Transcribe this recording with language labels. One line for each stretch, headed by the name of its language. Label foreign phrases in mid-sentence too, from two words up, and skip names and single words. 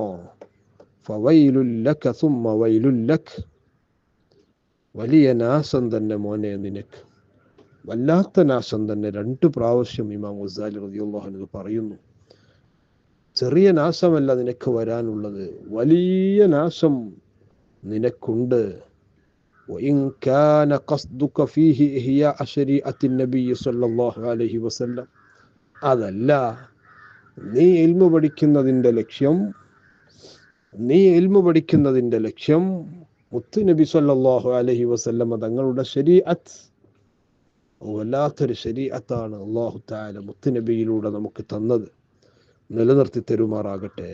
Arabic: فويل لك ثم ويل لك,
Malayalam: വലിയ നാശം തന്നെ മോനെ നിനക്ക്, വല്ലാത്ത നാശം തന്നെ. 2 പ്രാവശ്യം ഇമാം ഗസാലി
Arabic: رضي الله عنه
Malayalam: പറയുന്നു. ചെറിയ നാശമല്ല നിനക്ക് വരാനുള്ളത്, വലിയ നാശം നിനക്കുണ്ട്.
Arabic: وإن كان قصدك فيه إحياء شريعة النبي صلى الله عليه وسلم,
Malayalam: അതല്ല നീ ഇൽമു പഠിക്കുന്നതിൻ്റെ ലക്ഷ്യം മുത്ത് നബി
Arabic: صلى الله عليه وسلم
Malayalam: തങ്ങളുടെ ശരീഅത്ത്, വല്ലാത്തൊരു ശരീഅത്താണ് അല്ലാഹു തആല മുത്ത് നബിയിലൂടെ നമുക്ക് തന്നത്, നിലനിർത്തി തരുമാറാകട്ടെ.